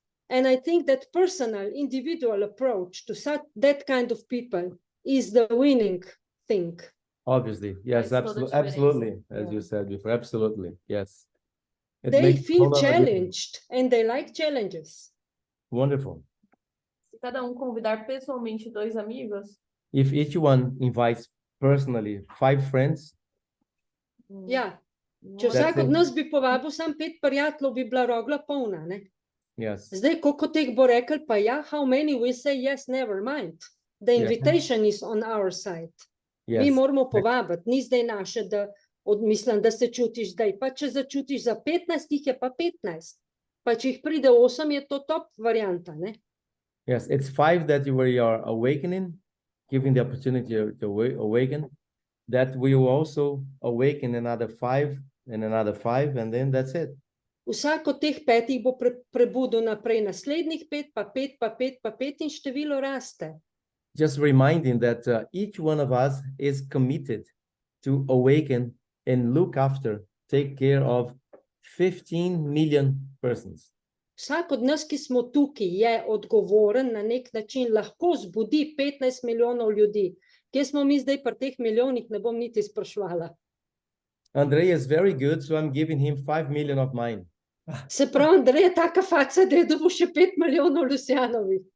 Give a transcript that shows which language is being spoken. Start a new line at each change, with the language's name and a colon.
English: And I think that personal, individual approach to that kind of people is the winning thing. Obviously, yes, absolutely. As you said before, absolutely, yes. They feel challenged and they like challenges. Wonderful.
Portuguese: Se cada convidar pessoalmente 2 amigos.
English: If each one invites personally 5 friends.
Slovenian: Ja, če vsak od nas bi povabil sam 5 prijateljev, bi bila Rogla polna, ne?
English: Yes.
Slovenian: Zdaj, koliko teh bo rekel, pa ja,
English: how many will say yes, never mind. The invitation is on our side. Yes.
Slovenian: Mi moramo povabiti, ni zdaj naše, da mislim, da se čutiš zdaj. Pa če začutiš za 15, jih je pa 15. Pa če jih pride 8, je to top varianta, ne?
English: Yes, it's 5 that you are awakening, giving the opportunity to awaken. that we will also awaken another 5 and another 5, and then that's it.
Slovenian: Vsak od teh 5 bo prebudil naprej naslednjih 5, pa 5, pa 5, pa 5 in število raste.
English: Just reminding that each one of us is committed to awaken and look after, take care of 15 million persons.
Slovenian: Vsak od nas, ki smo tukaj, je odgovoren na nek način, lahko zbudi 15 milijonov ljudi. Kje smo mi zdaj pri teh milijonih, ne bom niti spraševala.
English: Andrej is very good, so I'm giving him 5 million of mine.
Slovenian: Se pravi, Andrej je taka faca, da je dobil še 5 milijonov Lucianovih.